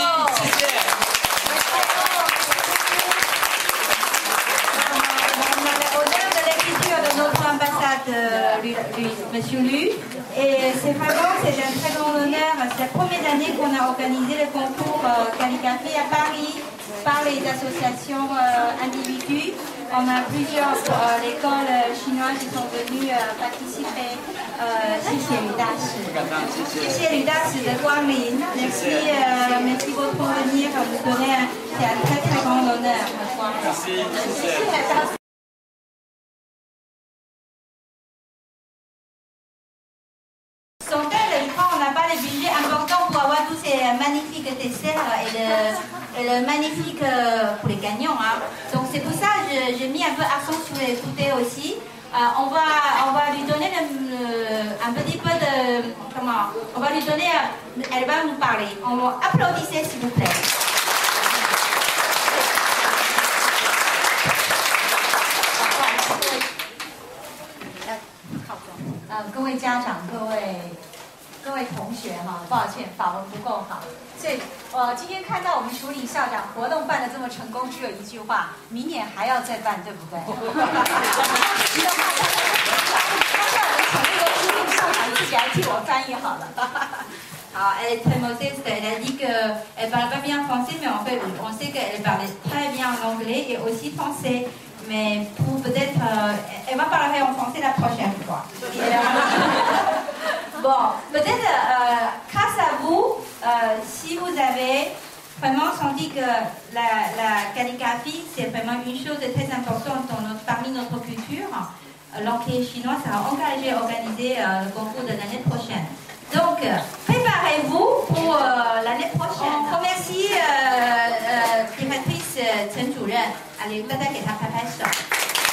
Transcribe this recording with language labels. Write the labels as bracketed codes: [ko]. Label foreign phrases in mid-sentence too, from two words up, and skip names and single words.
[fr] On a l'honneur de l'écriture de notre ambassade, Monsieur Lu. Et c'est un très grand honneur. C'est la première année qu'on a organisé le concours calligraphie à Paris par les associations individus. On a plusieurs écoles chinoises qui sont venues participer. [zh] 谢谢吕大使，谢谢吕大使的光临。 [fr] Merci beaucoup pour venir nous donner un très grand honneur. Merci. Sans elle, je crois qu'on n'a pas les budgets importants pour avoir tous ces magnifiques desserts et le magnifique pour les gagnants. Hein. Donc c'est pour ça que j'ai mis un peu accent sur les goûters aussi. On va lui donner un petit peu de... Comment? On va lui donner... Elle va nous parler. On va applaudissez s'il vous plaît. [zh] 各位家长、各位同学哈，抱歉，法文不够好，所以今天看到我们署理校长活动办得这么成功，只有一句话：明年还要再办，对不对？校长自己来替我翻译好了。 [fr] Alors, elle est très modeste, elle a dit qu'elle ne parle pas bien français, mais en fait, on sait qu'elle parlait très bien anglais et aussi français. Mais pour peut-être, elle va parler en français la prochaine fois. Bon, peut-être grâce à vous, si vous avez vraiment senti que la calligraphie, c'est vraiment une chose très importante parmi notre culture, l'Enquête chinois sera engagé à organiser le concours de l'année prochaine. Donc, préparez-vous pour l'année prochaine. On remercie directrice Chen主任. [zh] Allez, 大家给她拍拍手。